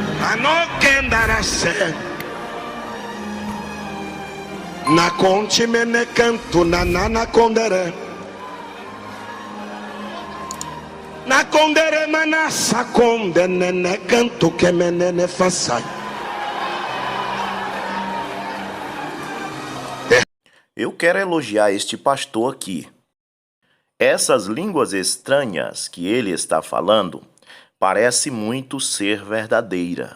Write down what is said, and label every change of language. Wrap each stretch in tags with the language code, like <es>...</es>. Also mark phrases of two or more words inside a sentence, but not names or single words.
<pt>Anokendarase. Na conte mene canto na nana condere. Na condere manassa conde nene canto que menene façai. Eu quero elogiar este pastor aqui. Essas línguas estranhas que ele está falando parece muito ser verdadeira.</pt>